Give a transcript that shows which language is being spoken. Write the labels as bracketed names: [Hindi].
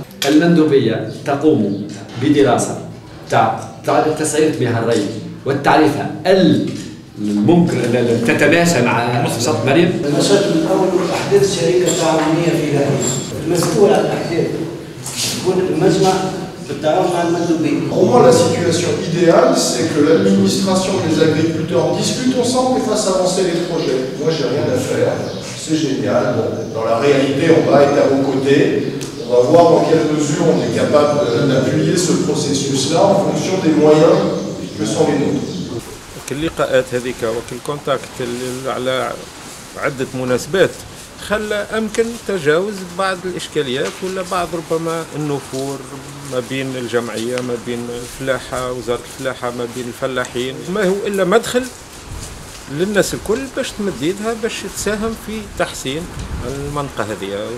[Arabic] المندوبية تقوم بدراسة تاع تسعير مياه الري والتعريفة الممكن تتماشى مع مختصات مريم. المشاكل الأول أحداث شركة تعاونية في ذلك. المسؤول عن الأحداث يكون المجمع بالتعاون مع المندوبية. [French] Au moins la situation idéale, c'est que l'administration et les agriculteurs discutent ensemble et fassent avancer les projets. Moi, j'ai rien à faire. C'est génial. Bon, dans la réalité, on va être à vos côtés. On va voir dans quelle mesure on est capable d'appuyer ce processus-là en fonction des moyens que sont les nôtres. [Arabic] اللقاءات هذيك والكونتاكت على عدة مناسبات خلى أمكن تجاوز بعض الإشكاليات ولا بعض ربما النفور ما بين الجمعية ما بين الفلاحة وزارة الفلاحة ما بين الفلاحين. ما هو إلا مدخل للناس الكل باش تمد يدها باش تساهم في تحسين المنطقة هذه.